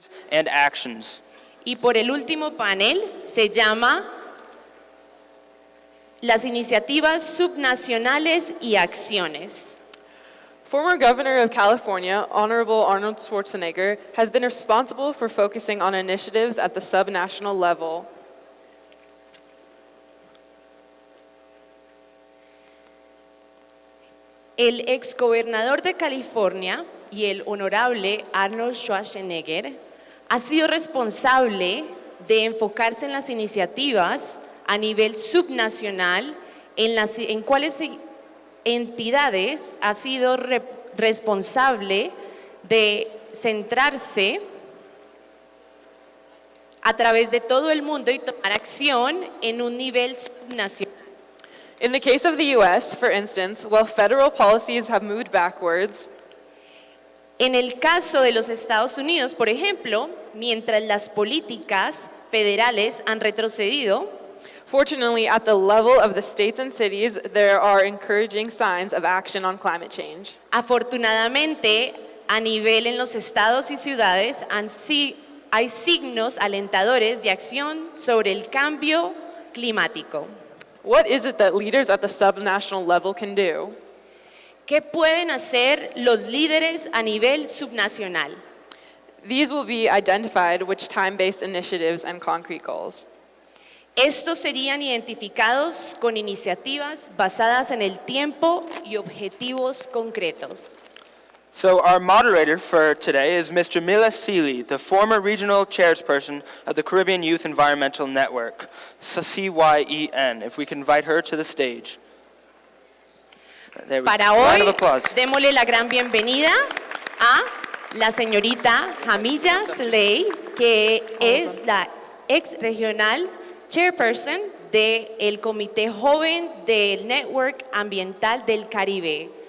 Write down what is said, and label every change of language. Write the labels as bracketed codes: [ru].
[en] and actions. [es] Y por el último panel se llama las iniciativas subnacionales y acciones. [en] Former Governor of California, Honorable Arnold Schwarzenegger, has been responsible for focusing on initiatives at the subnational level. [es] El exgobernador de California y el honorable Arnold Schwarzenegger ha sido responsable de enfocarse en las iniciativas a nivel subnacional, en cuáles entidades ha sido responsable de centrarse a través de todo el mundo y tomar acción en un nivel subnacional. [en] In the case of the US, for instance, while federal policies have moved backwards, [es] en el caso de los Estados Unidos, por ejemplo, mientras las políticas federales han retrocedido, [en] fortunately, at the level of the states and cities, there are encouraging signs of action on climate change. [es] Afortunadamente, a nivel en los estados y ciudades hay signos alentadores de acción sobre el cambio climático. [en] What is it that leaders at the subnational level can do? [es] ¿Qué pueden hacer los líderes a nivel subnacional? [en] These will be identified which time-based initiatives and concrete goals. [es] Estos serían identificados con iniciativas basadas en el tiempo y objetivos concretos. [en] So our moderator for today is Mr. Mila Seeley, the former regional chairperson of the Caribbean Youth Environmental Network, CYEN. If we can invite her to the stage. There we go. [es] Para [en] Round of applause. [es] démosle la gran bienvenida a la señorita Jamilla Slay, que es la ex [en] regional chairperson [es] del Comité Joven del Network Ambiental del Caribe.